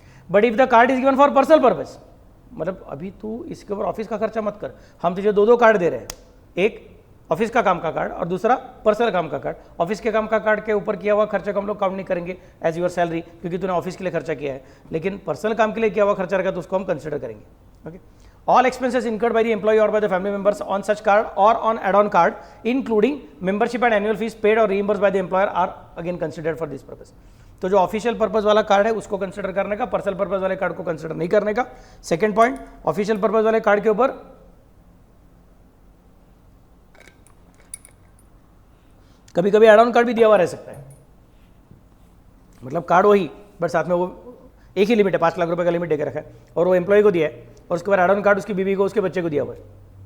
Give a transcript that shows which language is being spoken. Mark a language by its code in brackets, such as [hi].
[en] but if the card is given for personal purpose, [hi] मतलब अभी तू इसके ऊपर ऑफिस का खर्चा मत कर, हम तुझे 2 कार्ड दे रहे हैं, एक ऑफिस का काम का कार्ड और दूसरा पर्सनल काम का कार्ड। ऑफिस के काम का कार्ड के ऊपर किया हुआ खर्चा को हम लोग काउंट नहीं करेंगे [en] as your salary, [hi] क्योंकि तूने ऑफिस के लिए खर्चा किया है, लेकिन पर्सनल काम के लिए किया हुआ खर्चा रहेगा तो उसको हम कंसिडर करेंगे। [en] Okay, all expenses incurred by the employee or by the family members on such card or on add-on card including membership and annual fees paid or reimbursed by the employer are again considered for this purpose। [hi] तो जो official purpose वाला card है उसको consider करने का, personal purpose वाले card को consider नहीं करने का। सेकंड पॉइंट, ऑफिशियल पर्पस वाले कार्ड के ऊपर कभी कभी एड ऑन कार्ड भी दिया हुआ रह सकता है, मतलब कार्ड वही बट साथ में वो एक ही लिमिट है, 5 लाख रुपए का लिमिट देकर रखा है, और वो एम्प्लॉय को दिया है, और उसके बाद एड ऑन कार्ड उसकी बीवी को, उसके बच्चे को दिया हुआ है।